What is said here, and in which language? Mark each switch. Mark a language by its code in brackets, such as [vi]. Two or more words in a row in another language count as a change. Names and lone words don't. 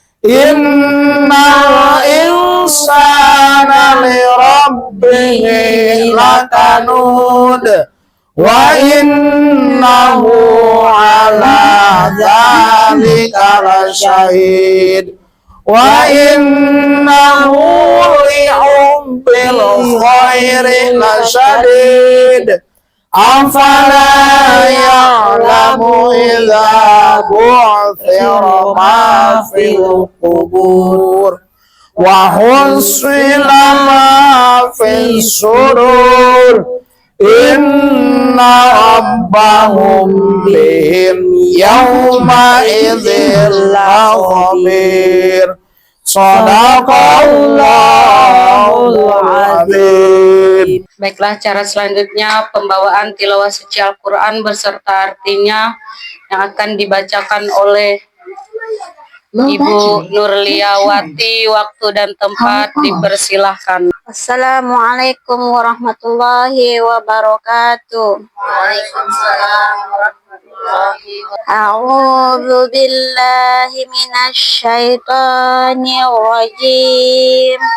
[ar] إن الإنسان لربه لكنود وإنه على ذلك لشهيد, وإنه لحب الخير لشديد. أفلا يعلم إذا بعثر ما في القبور وحصل ما في الصدور إن ربهم بهم يومئذ لخبير. صدق الله العظيم. [id] Baiklah, cara selanjutnya pembawaan tilawah suci Al-Quran beserta artinya yang akan dibacakan oleh Ibu Nurliawati. Waktu dan tempat dipersilahkan. [ar] السلام عليكم ورحمة الله وبركاته. وعليكم السلام ورحمة الله وبركاته. أعوذ بالله من الشيطان الرجيم.